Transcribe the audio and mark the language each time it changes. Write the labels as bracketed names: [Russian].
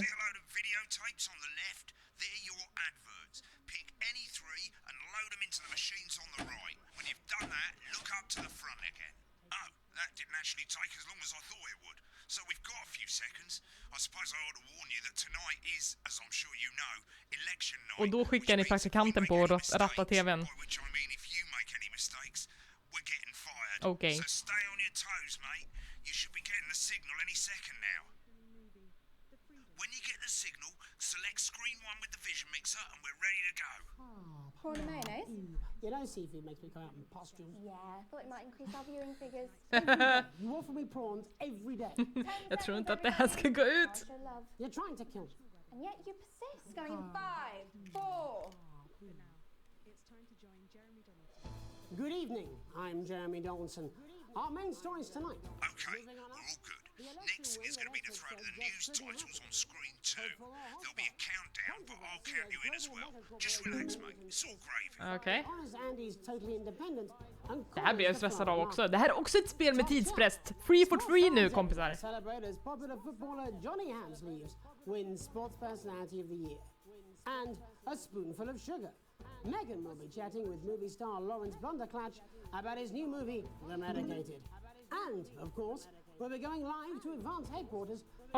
[English] see a load of videotapes on the left. They're your adverts. Pick any three and load them into the machines on the right. When you've done that, look up to the front again. Oh, that didn't actually take as long as I thought it would. So we've got a few seconds. I suppose I ought to warn you that tonight is, as I'm sure you know, election night. [Swedish] Och då skickar ni praktikanten på att ratta tvn. [English] By which I mean if you make any mistakes, we're getting fired. Okay. So stay on your toes, mate. You should be getting the signal any second now. When you get the signal, select screen 1 with the vision mixer and we're ready to go. Prawn and mayonnaise? You know seafood makes me come out in pustules. Yeah, thought it might increase our viewing figures. You offer me prawns every day. [Swedish] Jag tror inte att det här ska gå ut. [English] Show love. You're trying to kill me. And yet you persist. Going in 5, 4. Good evening, I'm Jeremy Donaldson. Our main stories tonight. Okay, we're all good. Next is going to be the throw to the news titles on screen 2. There'll be a countdown, but I'll count you in as well. Just relax, mate. It's all gravy. [Swedish] Okej. [English] Honest Andy's totally independent. And [Swedish] Det här blir jag stressad av också. Det här är också ett spel med tidspress. [English] Free for free [Swedish] nu, kompisar. [English] Celebrate as popular footballer Johnny Hamsleeves wins Sports Personality of the Year. And a spoonful of sugar. Megan will be chatting with movie star Lawrence Blunderclatch about his new movie, The Medicated. And, of course, we'll be going live to Advance Headquarters to